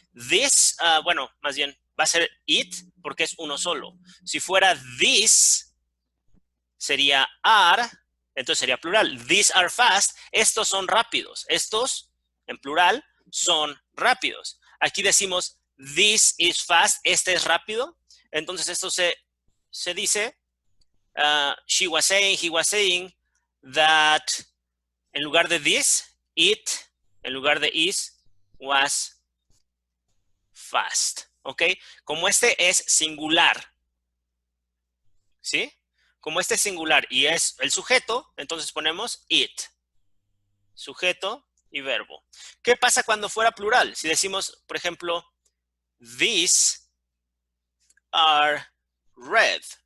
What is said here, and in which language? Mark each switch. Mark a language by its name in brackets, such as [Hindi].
[Spanish] This, bueno, más bien, va a ser it porque es uno solo. Si fuera this, sería are, entonces sería plural. [English] These are fast. [Spanish] Estos son rápidos. Estos, en plural, son rápidos. Aquí decimos [English] this is fast. [Spanish] Este es rápido. Entonces esto se dice [English] she was saying, he was saying that [Spanish] en lugar de this, it, en lugar de is, was fast. ¿Ok? Como este es singular, ¿sí? Como este es singular y es el sujeto, entonces ponemos it. Sujeto y verbo. ¿Qué pasa cuando fuera plural? Si decimos, por ejemplo, [English] these are red.